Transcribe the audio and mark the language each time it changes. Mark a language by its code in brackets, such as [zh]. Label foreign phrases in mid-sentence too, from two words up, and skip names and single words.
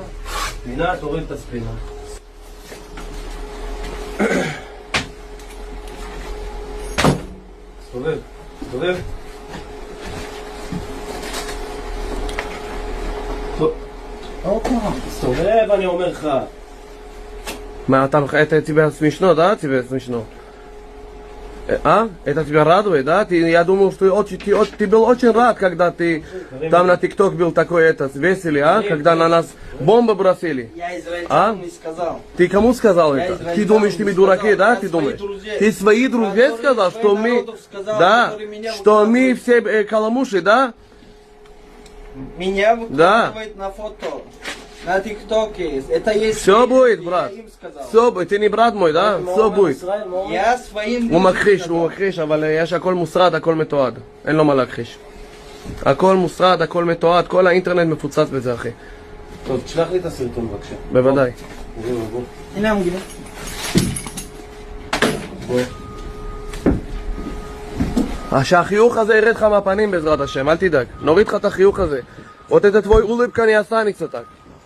[he] ספינה, תוריד את הספינה. סתובב, סתובב. סתובב, אני אומר לך. [ru] Ma это тебя смешно, да? Тебе смешно? А? Это тебя радует, да? Я думал, что ты был очень рад, когда ты там на ТикТок был такой веселый, а? Когда на нас бомбы бросили. Я израильтянам не сказал. Ты кому сказал это? Ты думаешь, ты мы дураки, да? Ты думаешь? Ты свои друзья сказал, что мы... Да, что мы все каламуши, да? Меня выкладывают на фото. На ТикТоке. Это есть... Все будет, брат. Все будет. Ты не брат мой, да? Все будет. Я своим... [he] הוא מכחיש, אבל יש הכל מוסרד, הכל מתועד. אין לו מה להכחיש. הכל מוסרד, הכל מתועד, כל האינטרנט מפוצץ בזה, אחי. טוב, תשלח לי את הסרטון בבקשה. בוודאי. בוא. הנה המגילה. שהחיוך הזה ירד לך מהפנים בעזרת השם, אל תדאג. נוריד לך את החיוך הזה. עוד את [ru] твой улыбка не останется так.